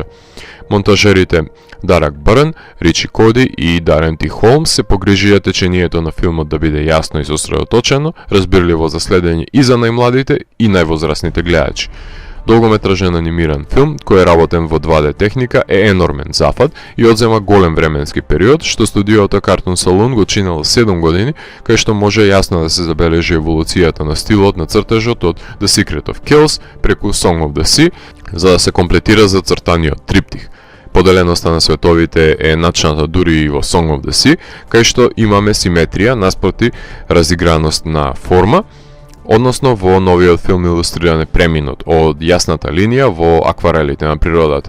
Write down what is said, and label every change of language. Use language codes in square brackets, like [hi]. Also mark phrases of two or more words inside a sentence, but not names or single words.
[mk] Монтажерите Дарак Бърн, Ричи Коди и Дарен Ти Холмс се погрижија течението на филмот да биде јасно и сосредоточено, разбирливо за следење и за најмладите и највозрастните гледачи. Долгометражен анимиран филм, кој е работен во 2D техника, е енормен зафат и одзема голем временски период, што студиото Cartoon Saloon го чинело 7 години, кај што може јасно да се забележи еволуцијата на стилот на цртежот од The Secret of Kells преку Song of the Sea, за да се комплетира за цртаниот триптих. Поделеноста на световите е начната дури и во Song of the Sea, кај што имаме симетрија наспроти разиграност на форма, односно во новиот филм илустриран е преминот од јасната линија во акварелите на природата.